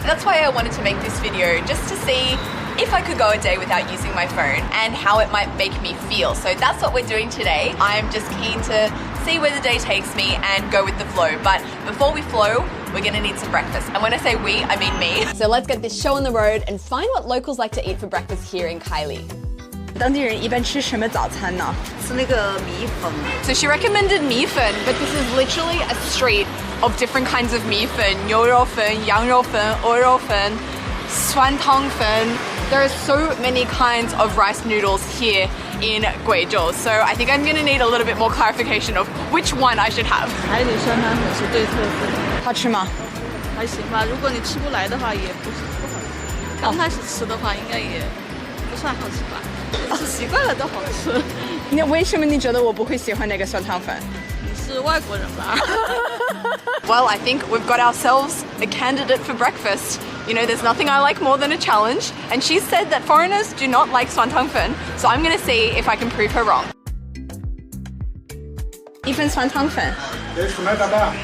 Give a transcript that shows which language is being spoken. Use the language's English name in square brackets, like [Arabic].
[English] That's why I wanted to make this video, just to see if I could go a day without using my phone and how it might make me feel. So that's what we're doing today. I'm just keen to see where the day takes me and go with the flow. But before we flow, we're gonna need some breakfast. And when I say we, I mean me. So let's get this show on the road and find what locals like to eat for breakfast here in Kaili. [Chinese] 当地人一般吃什么早餐呢？吃那个米粉。 [English] So she recommended 米粉, but this is literally a street of different kinds of 米粉, 牛肉粉, 羊肉粉, 鹅肉粉, 酸汤粉. There are so many kinds of rice noodles here in Guizhou, so I think I'm gonna need a little bit more clarification of which one I should have. [Chinese] 海里酸汤粉是最特色的，好吃吗？还行吧。如果你吃不来的话，也不是不好吃。刚开始吃的话，应该也不算好吃吧。吃习惯了都好吃。那为什么你觉得我不会喜欢那个酸汤粉？你是外国人吧？ [English] Well, I think we've got ourselves a candidate for breakfast. You know, there's nothing I like more than a challenge, and she said that foreigners do not like 酸汤粉, so I'm gonna see if I can prove her wrong. [Chinese] 一份酸汤粉。给400大板。